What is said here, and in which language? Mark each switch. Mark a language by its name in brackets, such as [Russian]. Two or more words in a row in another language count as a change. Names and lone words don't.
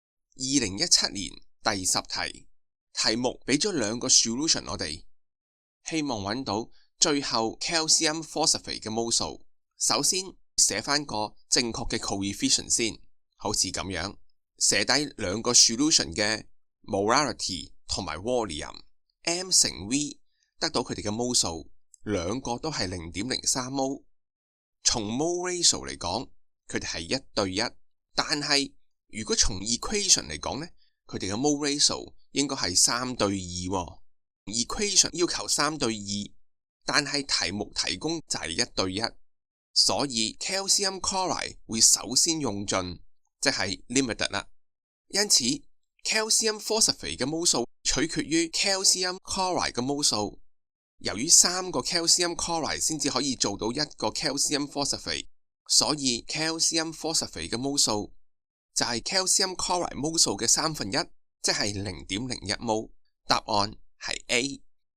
[Cantonese] 2017 年第10題，題目俾咗2個 solution 我哋，希望揾到最後 [English] calcium phosphate [Cantonese] 嘅 mole 數。首先寫翻個正確嘅 coefficient 先，好似咁樣寫低2個 solution 嘅 molarity 同埋 volume m 乘 v， 得到佢哋嘅 mole 數，2個都係 0.03 mole。從 [English] mole ratio [Cantonese] 嚟講，佢哋係1對1，但係如果從 equation 嚟講呢，佢哋嘅 [English] mole ratio [Cantonese] 應該係3對2。equation 要求3對2，但係題目提供就係1對1，所以 [English] calcium chloride [Cantonese] 會首先用盡，即係 limited 啦。因此 [English] calcium phosphate [Cantonese] 嘅 mole 數取決於 [English] calcium chloride [Cantonese] 嘅 mole 數。由於3個 [English] calcium chloride [Cantonese] 先至可以做到1個 [English] calcium phosphate， [Cantonese] 所以 [English] calcium phosphate [Cantonese] 嘅 mole 數就係 [English] calcium chloride mole [Cantonese] 數嘅1/3，即係 0.01 mole。答案係 A。